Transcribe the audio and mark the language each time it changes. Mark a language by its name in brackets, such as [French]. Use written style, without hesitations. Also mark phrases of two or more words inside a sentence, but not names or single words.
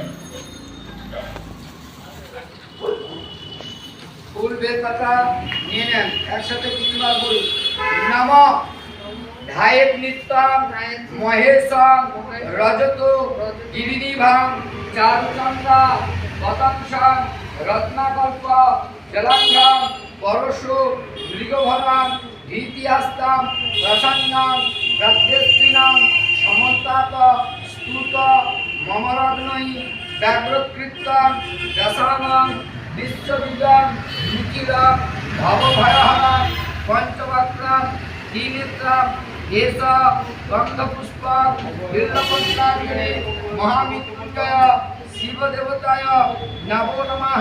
[Bangla] ফুল বেলপাতা নিয়ে নেন, একসাথে তিনবার বলুন। [Sanskrit] নমঃ ধায়েত নিত্যং মহেশং রজত গিরিনিভাং চারুচন্দ্রা পতংসং রত্নাকল্প জলাঙ্গং পরশু মৃগভরাং ভীতিহাস্তাং প্রসন্নাং প্রত্যস্ত্রিণাং সমস্তাত স্তুত মমরগ্নৈ ব্যাঘ্রকৃত্যং দশানাং বিশ্ববিদং নিখিলং ভবভয়হরং পঞ্চবক্ত্রং দ্বিনেত্রং এষ গন্ধপুষ্পং বিল্বপত্রাঞ্জলি মহামৃত্যুঞ্জয় শিবদেবতায় নমো নমঃ।